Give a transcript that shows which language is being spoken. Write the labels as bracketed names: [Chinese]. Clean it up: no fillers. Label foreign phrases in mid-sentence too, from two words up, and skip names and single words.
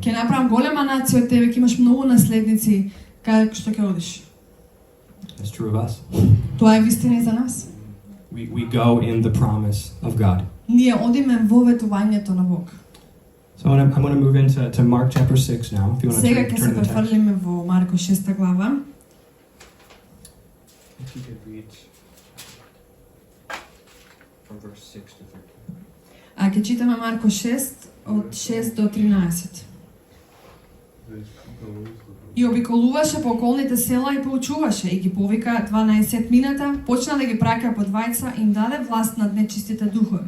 [Macedonian] ќе направам голема нација од тебе, ќе имаш многу наследници кај што ќе одиш. [English] That's true of us. [Macedonian] Тоа е вистина и за нас. [English] We go in the promise of God. [Macedonian] Ние одиме во ветувањето на Бог. [English] So I'm going to move into Mark chapter 6 now. If you want to [Macedonian] Сега ќе се [English] turn the text. [Macedonian] префрлиме во Марко 6 глава. [English] If you could read from verse 6 to 13. [Macedonian] А ќе читаме Марко 6 од 6 до 13. И обиколуваше по околните села и поучуваше и ги повика 12 мината, почна да ги праќа по двајца, им даде власт над нечистите духови.